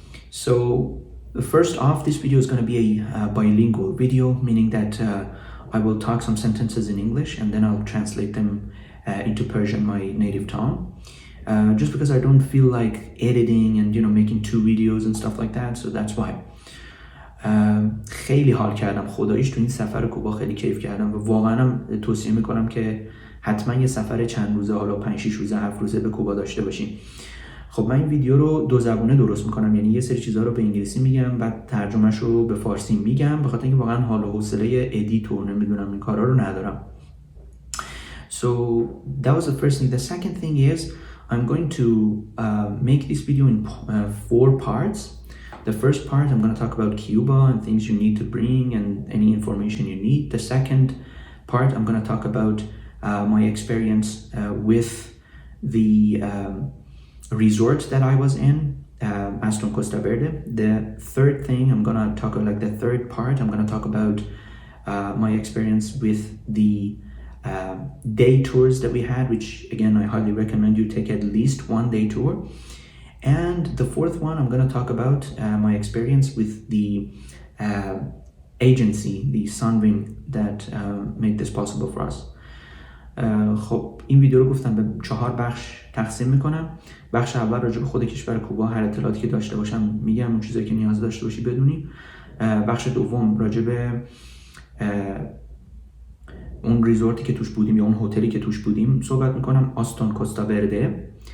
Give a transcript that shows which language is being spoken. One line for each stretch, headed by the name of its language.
English: So first off, this video is going to be a bilingual video, meaning that I will talk some sentences in English and then I'll translate them into Persian, my native tongue. Just because I don't feel like editing and making two videos and stuff like that, so that's why.
Persian: خیلی حال کردم خداییش تو این سفر کوبا، خیلی کیف کردم و واقعا هم توصیه میکنم که حتما یه سفر چند روزه، حالا 5-6 روزه 7 روزه به کوبا داشته باشین. خب من این ویدیو رو دو زبونه درست میکنم، یعنی یه سری چیزها رو به انگلیسی میگم بعد ترجمهش رو به فارسی میگم، به خاطر اینکه واقعا حال و حوصله ادیت و نمیدونم این کارا رو ندارم.
English: So that was the first thing. The second thing is I'm going to make this video in 4 parts. The first part, I'm going to talk about Cuba and things you need to bring and any information you need. The second part, I'm going to talk about my experience with the resort that I was in, Aston Costa Verde. The third thing, I'm going to talk about the third part, I'm going to talk about my experience with the day tours that we had, which again, I highly recommend you take at least 1 day tour. And the fourth one, I'm going to talk about my experience with the agency, the Sunwing, that made this possible for us.
Persian: خب این ویدیو رو گفتم به 4 بخش تقسیم میکنم. بخش اول راجع به خود کشور کوبا، هر اطلاعاتی که داشته باشم میگم، اون چیزایی که نیاز داشته باشی بدونی. بخش دوم راجع به اون ریزورتی که توش بودیم یا اون هتلی که توش بودیم صحبت میکنم، آستون کوستا برده.